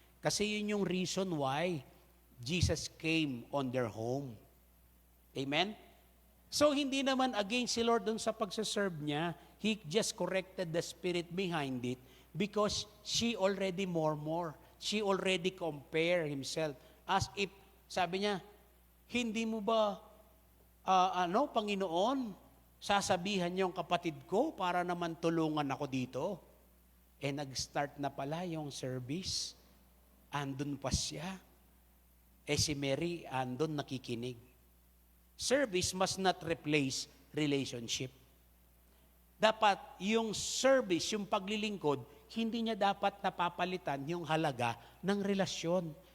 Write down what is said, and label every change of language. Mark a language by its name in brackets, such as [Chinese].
[Filipino] Kasi yun yung [English] reason why Jesus came on their home. Amen? [Filipino] So, hindi naman against si Lord dun sa pagsaserve niya. [English] He just corrected the spirit behind it because she already more. She already compare himself as if, [Filipino] sabi niya, hindi mo ba, Panginoon, sasabihan yung kapatid ko para naman tulungan ako dito? Nag-start na pala yung service. Andun pa siya. Si Mary, andun nakikinig. [English] Service must not replace relationship. [Filipino] Dapat yung service, yung paglilingkod, hindi niya dapat napapalitan yung halaga ng relasyon.